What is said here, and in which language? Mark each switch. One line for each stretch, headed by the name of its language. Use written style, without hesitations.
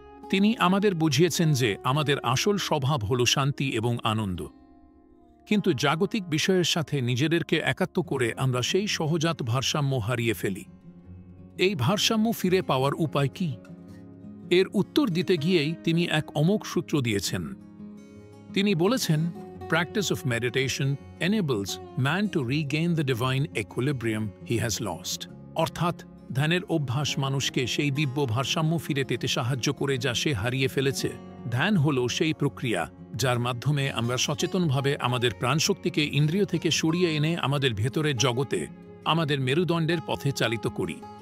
Bangla: তিনি আমাদের বুঝিয়েছেন যে আমাদের আসল স্বভাব হল শান্তি এবং আনন্দ। কিন্তু জাগতিক বিষয়ের সাথে নিজেদেরকে একাত্ম করে আমরা সেই সহজাত ভারসাম্য হারিয়ে ফেলি। এই ভারসাম্য ফিরে পাওয়ার উপায় কি? এর উত্তর দিতে গিয়েই তিনি এক অমোঘ সূত্র দিয়েছেন। তিনি বলেছেন,
English: Practice of meditation enables man to regain the divine equilibrium he has lost।
Bangla: অর্থাৎ ধ্যানের অভ্যাস মানুষকে সেই দিব্য ভারসাম্য ফিরে পেতে সাহায্য করে যা সে হারিয়ে ফেলেছে। ধ্যান হল সেই প্রক্রিয়া যার মাধ্যমে আমরা সচেতনভাবে আমাদের প্রাণশক্তিকে ইন্দ্রিয় থেকে সরিয়ে এনে আমাদের ভেতরের জগতে, আমাদের মেরুদণ্ডের পথে চালিত করি।